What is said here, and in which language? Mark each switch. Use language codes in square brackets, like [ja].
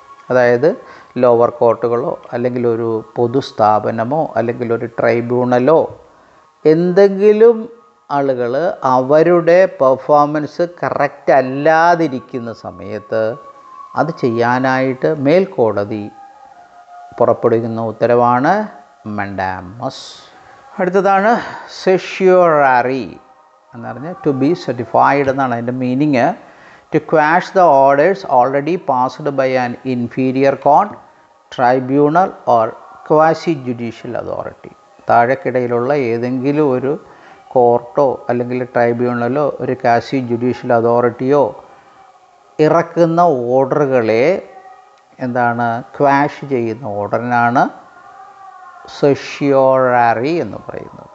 [ml] അതായത് ലോവർ കോർട്ടുകളോ അല്ലെങ്കിൽ ഒരു പൊതുസ്ഥാപനമോ അല്ലെങ്കിൽ ഒരു ട്രൈബ്യൂണലോ എന്തെങ്കിലും ആളുകൾ അവരുടെ പെർഫോമൻസ് കറക്റ്റ് അല്ലാതിരിക്കുന്ന സമയത്ത് അത് ചെയ്യാനായിട്ട് മേൽക്കോടതി പുറപ്പെടുവിക്കുന്ന ഉത്തരവാണ് മൻഡാമസ്. അടുത്തതാണ് സെഷ്യൂറാറി എന്ന് പറഞ്ഞാൽ [en] to be certified [ml] എന്നാണ് അതിൻ്റെ meaning. [en] To quash the orders already passed by an inferior court, tribunal or quasi-judicial authority. [ml] താഴെക്കിടയിലുള്ള ഏതെങ്കിലും ഒരു കോർട്ടോ അല്ലെങ്കിൽ ട്രൈബ്യൂണലോ ഒരു ക്വാസി ജുഡീഷ്യൽ അതോറിറ്റിയോ ഇറക്കുന്ന ഓർഡറുകളെ എന്താണ് ക്വാഷ് ചെയ്യുന്ന ഓർഡറിനാണ് സെഷ്യൂറാറി എന്ന് പറയുന്നത്.